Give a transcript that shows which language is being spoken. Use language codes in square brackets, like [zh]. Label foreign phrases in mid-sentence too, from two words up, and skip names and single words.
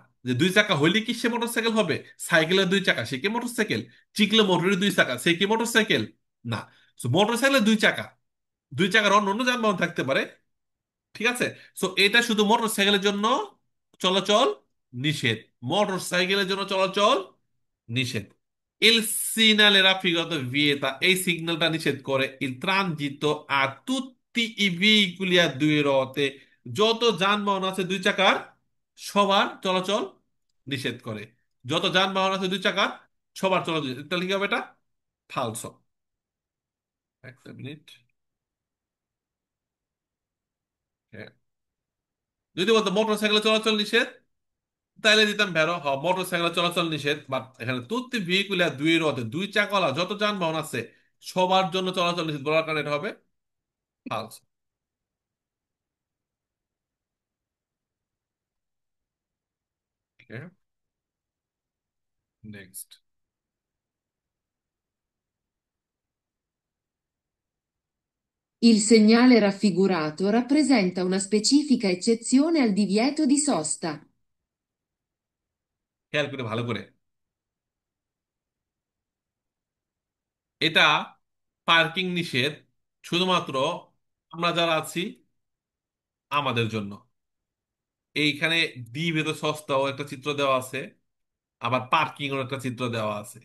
[bn] যে দুই চাকা হইলে কি সে মোটর সাইকেল হবে? সাইকেলের দুই চাকা সে কি মোটর সাইকেল? চিকলে মোটরের দুই চাকা সে কি মোটর সাইকেল? না। মোটর সাইকেলের দুই চাকা, দুই চাকার অন্য অন্য যানবাহন থাকতে পারে, ঠিক আছে। সো এটা শুধু মোটর সাইকেলের জন্য চলাচল নিষেধ, মোটর সাইকেলের জন্য চলাচল নিষেধ। [it] Il segnale raffigurato vieta, [bn] এই সিগন্যালটা নিষেধ করে [it] il transito a tutti i veicoli a due ruote, [bn] যত যানবাহন আছে দুই চাকার সবার চলাচল নিষেধ করে। যত যানবাহন আছে দুই চাকার সবার চলাচল, তাহলে কি হবে? এটা ফালসো। একটা মিনিট। হ্যাঁ, যদি বলতো মোটর সাইকেলে চলাচল নিষেধ, তাইলে দিতাম ভেরো হ মোটর সাইকেলে চলাচল নিষেধ, বাট এখানে [it] tutti veicoli due ruote [bn] দুই চাকাওয়ালা যত যানবাহন আছে সবার জন্য চলাচল নিষেধ বলার কারণে এটা হবে ফালস। নেক্সট। [it] Il segnale raffigurato rappresenta una specifica eccezione al divieto di sosta. [bn] খেয়াল করে ভালো করে, এটা পার্কিং নিষেধ শুধুমাত্র আমরা যারা আছি আমাদের জন্য। এইখানে [it] divieto sosta [bn] একটা চিত্র দেওয়া আছে, আবার পার্কিং এর একটা চিত্র দেওয়া আছে।